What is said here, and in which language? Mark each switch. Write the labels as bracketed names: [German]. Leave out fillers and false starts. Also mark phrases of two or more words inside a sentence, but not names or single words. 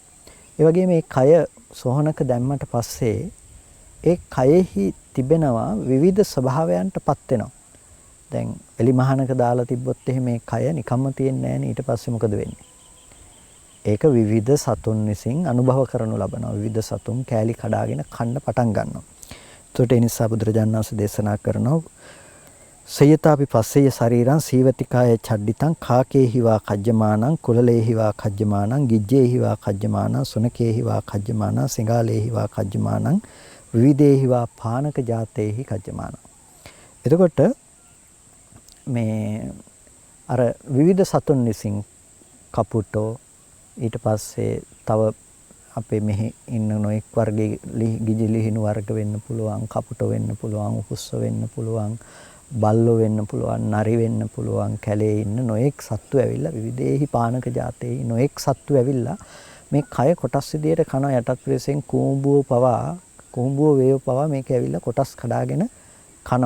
[Sinhala] ඒ වගේම මේ කය සොහනක දැම්මට පස්සේ ඒ කයෙහි තිබෙනවා විවිධ ස්වභාවයන්ටපත් වෙනවා. දැන් එලි මහනක දාලා තිබ්බොත් එහෙම මේ කය නිකම්ම තියෙන්නේ නැහැ නේ. ඊට පස්සේ මොකද වෙන්නේ? ඒක විවිධ සතුන් විසින් අනුභව කරනු ලබනවා. විවිධ සතුන් කෑලි කඩාගෙන කන්න පටන් ගන්නවා. ඒකට ඒ නිසා බුදුරජාණන් වහන්සේ දේශනා කරනවා [Pali] සයතාපි පස්සේය ශරීරං සීවතිකාය චඩ්ඩිතං කාකේහිවා කජ්ජමානං කුලලේහිවා කජ්ජමානං ගිජ්ජේහිවා කජ්ජමානං සුනකේහිවා කජ්ජමානං සිඟාලේහිවා කජ්ජමානං විවිධේහිවා පානක ජාතේහි කජ්ජමානං. [Sinhala] එතකොට මේ අර විවිධ සතුන් විසින් කපුටෝ ඊට පස්සේ තව අපේ මෙහි ඉන්න නොඑක් වර්ගයේ ගිජලිහිණු වර්ග වෙන්න පුළුවන්, කපුටෝ වෙන්න පුළුවන්, උකුස්ස වෙන්න පුළුවන්, බල්ලෝ වෙන්න පුළුවන්, නරි වෙන්න පුළුවන්, කැලේ ඉන්න නොඑක් සත්තු ඇවිල්ලා [Pali] විවිධේහි පානක ජාතේහි [Sinhala] නොඑක් සත්තු ඇවිල්ලා මේ කය කොටස් විදියට කන යටත් ප්‍රදේශයෙන් කුඹුව වේව පවා මේක ඇවිල්ලා කොටස් කඩාගෙන කනවා.